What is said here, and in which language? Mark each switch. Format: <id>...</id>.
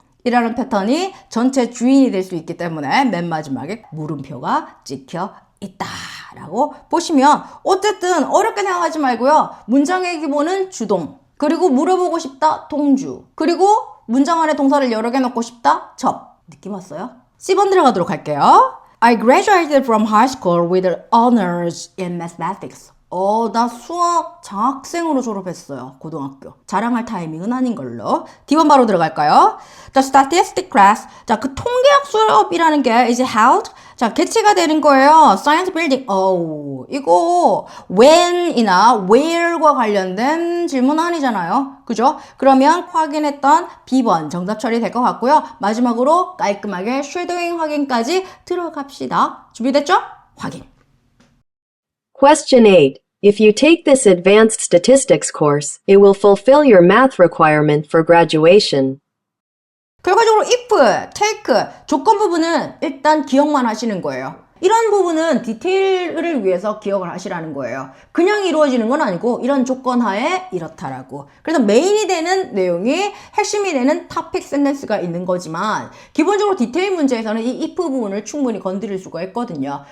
<ko>이라는 패턴이 전체 주인이 될 수 있기 때문에 맨 마지막에 물음표가 찍혀 있다라고 보시면 어쨌든 어렵게 생각하지 말고요. 문장의 기본은 주동, 그리고 물어보고 싶다 동주, 그리고 문장 안에 동사를 여러 개 넣고 싶다 접. 느낌 왔어요? C번 들어가도록 할게요.</ko> <en>I graduated from high school with honors in mathematics.</en> <ko>나 수학 장학생으로 졸업했어요. 고등학교. 자랑할 타이밍은 아닌 걸로. D번 바로 들어갈까요?</ko> <en>The statistic class.</en> <ko>자, 그 통계학 수업이라는 게</ko> <en>is held.</en> <ko>자, 개최가 되는 거예요. Science building. 이거 when이나 where과 관련된 질문 아니잖아요. 그죠? 그러면 확인했던 B번 정답 처리될 것 같고요. 마지막으로 깔끔하게 shadowing 확인까지 들어갑시다. 준비됐죠? 확인.</ko> <en>Question 8. If you take this advanced statistics course, it will fulfill your math requirement for graduation.</en> <ko>결과적으로 if, take, 조건 부분은 일단 기억만 하시는 거예요. 이런 부분은 디테일을 위해서 기억을 하시라는 거예요. 그냥 이루어지는 건 아니고 이런 조건 하에 이렇다라고. 그래서 메인이 되는 내용이 핵심이 되는 topic sentence가 있는 거지만 기본적으로 디테일 문제에서는 이 if 부분을 충분히 건드릴 수가 있거든요.</ko>